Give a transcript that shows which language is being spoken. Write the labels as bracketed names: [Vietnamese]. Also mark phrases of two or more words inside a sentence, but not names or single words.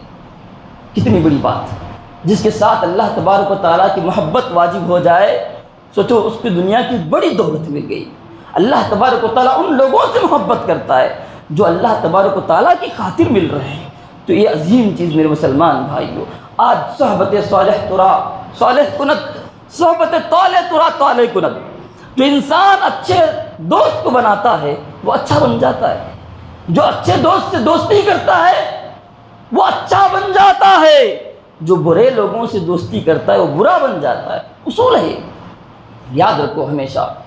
[Urdu] کتنی بڑی بات ہے، جس کے ساتھ اللہ تبارک و تعالیٰ کی محبت واجب ہو جائے، سوچو اس کی دنیا کی بڑی دولت مل گئی۔ اللہ تبارک و تعالیٰ ان لوگوں سے محبت کرتا ہے جو اللہ تبارک و تعالیٰ کی خاطر مل رہے ہیں۔ تو یہ عظیم چیز میرے مسلمان بھائیو، آج [Persian] صحبت صالح ترا صالح کند، صحبت طالح ترا طالح کند، [Urdu] جو انسان اچھے دوست کو بناتا ہے وہ اچھا بن جاتا ہے، جو اچھے دوست سے دوستی کرتا ہے وہ اچھا بن جاتا ہے، جو برے لوگوں سے دوستی کرتا ہے وہ برا بن جاتا ہے۔ اصول ہے، یاد رکھو ہمیشہ۔